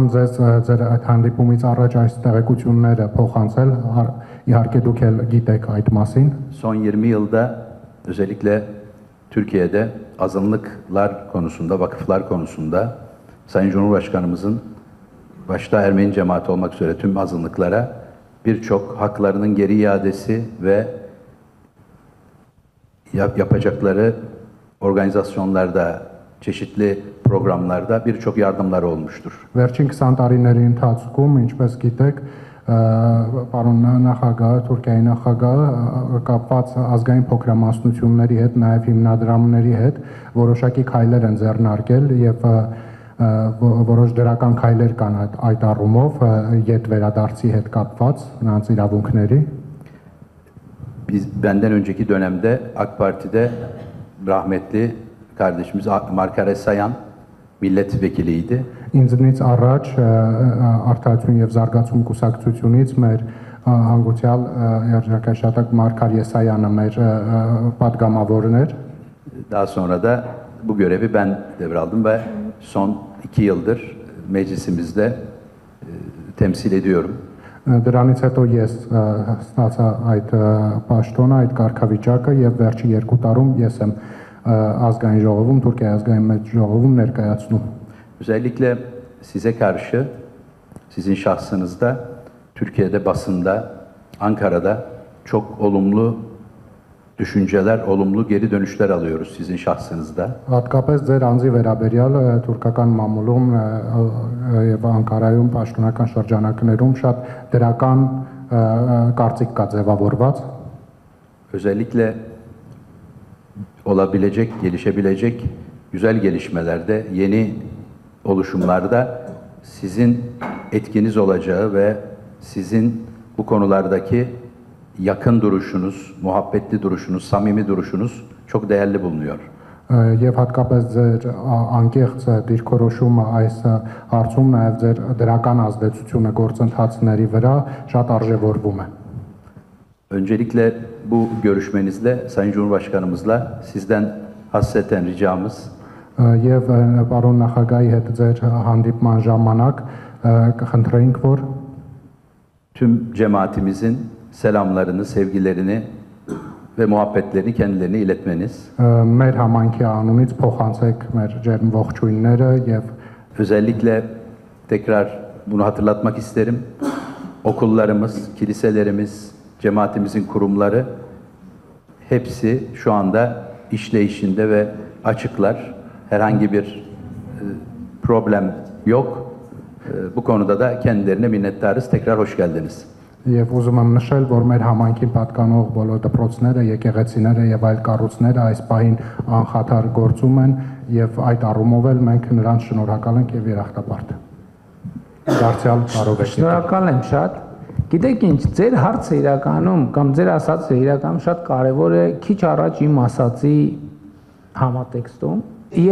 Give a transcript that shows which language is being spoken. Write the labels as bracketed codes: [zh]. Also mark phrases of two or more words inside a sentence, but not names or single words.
[tr] Son 20 yılda özellikle Türkiye'de azınlıklar konusunda, vakıflar konusunda Sayın Cumhurbaşkanımızın başta Ermeni cemaati olmak üzere tüm azınlıklara birçok haklarının geri iadesi ve yapacakları organizasyonlarda, çeşitli programlarda birçok yardımlar olmuştur. [hy] Վերջին 20 տարիների ընթացքում, ինչպես գիտեք, պարոն նախագահը, Թուրքիայի նախագահը կապված ազգային փոքրամասնությունների հետ, նաև հիմնադրամների հետ որոշակի քայլեր են ձեռնարկել եւ որոշ դրական քայլեր կան այդ առումով յետ վերադարձի հետ կապված նրանց իրավունքների. [tr] Benden önceki dönemde AK Parti'de rahmetli kardeşimiz Markare Sayan milletvekiliydi. [hy] Ինձնից առաջ Արդարություն եւ զարգացում կուսակցությունից մեր հանգուցյալ երաժշտական Մարգար Եսայանը մեր պատգամավորն էր. [tr] Daha sonra da bu görevi ben devraldım ve son 2 yıldır meclisimizde temsil ediyorum. [hy] Դրանից հետո ես ստացա այդ պաշտոնը, այդ կարգավիճակը եւ վերջի 2 տարում ես եմ ազգային ժողովում, Թուրքիայի ազգային մեծ ժողովում ներկայացնում. [tr] Özellikle size karşı, sizin şahsınızda, Türkiye'de basında, Ankara'da çok olumlu düşünceler, olumlu geri dönüşler alıyoruz sizin şahsınızda. [hy] Հատկապես ձեր անձի վերաբերյալ թուրքական մամուլում եւ Անկարայում պաշտոնական շրջանակներում շատ դրական կարծիք կա ձևավորված. [tr] Özellikle olabilecek, gelişebilecek güzel gelişmelerde, yeni oluşumlarda sizin etkiniz olacağı ve sizin bu konulardaki yakın duruşunuz, muhabbetli duruşunuz, samimi duruşunuz çok değerli bulunuyor. [hy] Եվ հատկապես ձեր անկեղծ դիրքորոշումը այս հարցում նաև ձեր դրական ազդեցությունը գործընթացների վրա շատ արժևորվում է. [tr] Öncelikle bu görüşmenizle Sayın Cumhurbaşkanımızla sizden hasreten ricamız [hy] Եվ պարոն նախագահի հետ ձեր հանդիպման ժամանակ կխնդրեինք, որ [tr] tüm cemaatimizin selamlarını, sevgilerini ve muhabbetlerini kendilerine iletmeniz. [hy] Մեր համայնքի անունից փոխանցեք մեր ջերմ ողջույնները եւ [tr] özellikle tekrar bunu hatırlatmak isterim. Okullarımız, kiliselerimiz, cemaatimizin kurumları hepsi şu anda işleyişinde ve açıklar. Herhangi bir problem yok. Bu konuda da kendilerine minnettarız. Tekrar hoş geldiniz. [hy] Եվ ուզում եմ նշել, որ մեր համայնքին պատկանող բոլոր դպրոցները, եկեղեցիները եւ այլ կառույցները այս պահին անխաթար գործում են եւ այդ առումով էլ մենք նրանց շնորհակալ ենք եւ երախտապարտ։ Դարձյալ կարող եք։ Շնորհակալ եմ շատ։ Գիտեք ինչ, ձեր հարցը իրականում կամ ձեր ասածը իրականում շատ կարեւոր է, քիչ առաջ իմ ասածի համատեքստում։ Ես